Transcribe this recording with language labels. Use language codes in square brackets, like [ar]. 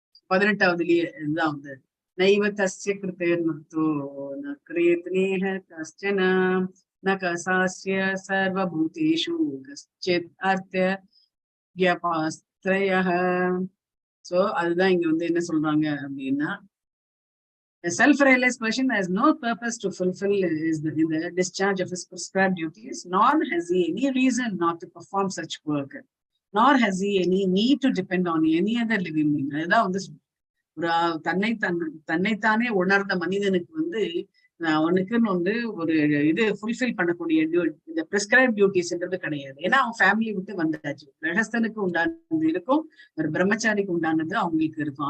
[ta] 18வதுலயே இதுதான் வந்து [sa] நைவ தஸ்ய கிருதேர்மத்தோ ந கிரியத்னேஹ கஷ்சன ந கசாஸ்ய சர்வபூதேஷு கஷ்சித் அர்த்த வ்யபாஸ்த்ரயஹ. [ta] சோ அதுதான் இங்க வந்து என்ன சொல்றாங்க அப்படின்னா, [en] a self-realized person has no purpose to fulfill in the discharge of his prescribed duties, nor has he any reason not to perform such work, nor has he any need to depend on any other living being. [ta] அதுதான் வந்து ஒரு தன்னைத்தானே உணர்ந்த மனிதனுக்கு வந்து அவனுக்குன்னு வந்து ஒரு இது ஃபுல்ஃபில் பண்ணக்கூடிய இந்த பிரிஸ்கிரைப் டியூட்டிஸ்ன்றது கிடையாது. ஏன்னா அவன் ஃபேமிலி விட்டு வந்தாச்சு. கிரகஸ்தனுக்கு உண்டானது இருக்கும், ஒரு பிரம்மச்சாரிக்கு உண்டானது அவங்களுக்கு இருக்கும்.